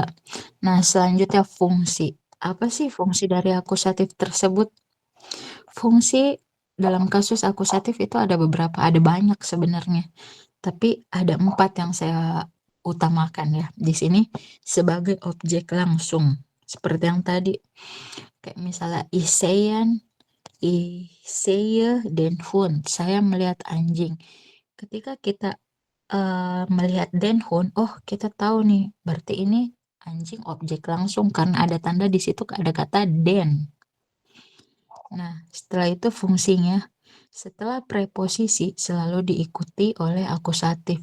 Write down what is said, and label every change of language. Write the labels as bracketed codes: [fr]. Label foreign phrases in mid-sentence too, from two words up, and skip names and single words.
[id] Nah, selanjutnya fungsi. Apa sih fungsi dari akusatif tersebut? Fungsi dalam kasus akusatif itu ada beberapa, ada banyak sebenarnya. Tapi ada 4 yang saya utamakan ya. Di sini sebagai objek langsung. Seperti yang tadi. Kayak misalnya [de] ich sehe den Hund. [id] Saya melihat anjing. Ketika kita melihat [de] den Hund, [id] oh kita tahu nih, berarti ini anjing objek langsung karena ada tanda di situ ada kata den. Nah, setelah itu fungsinya, setelah preposisi selalu diikuti oleh akusatif.